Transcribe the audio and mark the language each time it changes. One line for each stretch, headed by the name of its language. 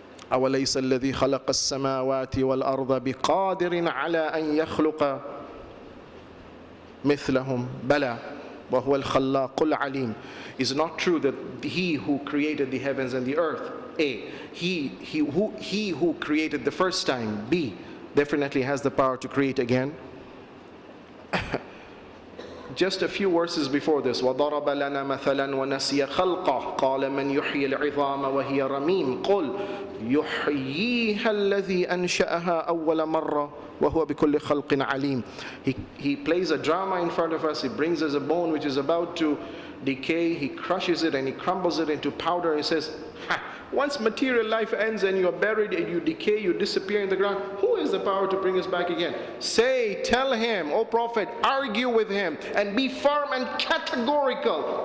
Arabic: أَوَلَيْسَ الَّذِي خَلَقَ السَّمَاوَاتِ وَالْأَرْضَ بِقَادِرٍ عَلَىٰ أَنْ يَخْلُقَ مِثْلَهُمْ بَلَى وَهُوَ الْخَلَّاقُ الْعَلِيمُ.
English: Is it not true that He who created the heavens and the earth, A, He who created the first time, B, definitely has the power to create again? Just a few verses before this,
Arabic: وَضَرَبَ لَنَا مَثَلًا وَنَسِيَ خَلْقَهُ قَالَ مَنْ يُحْيِي الْعِظَامَ وَهِيَ رَمِيمٌ قُلْ يُحْيِيهَا الَّذِي أَنْشَأَهَا أَوَّلَ مَرَّةٍ وَهُوَ بِكُلِّ خَلْقٍ عَلِيمٌ.
English: He plays a drama in front of us. He brings us a bone which is about to decay. He crushes it and He crumbles it into powder. He says, once material life ends and you are buried and you decay, you disappear in the ground, who has the power to bring us back again? Tell him, O Prophet, argue with him and be firm and categorical.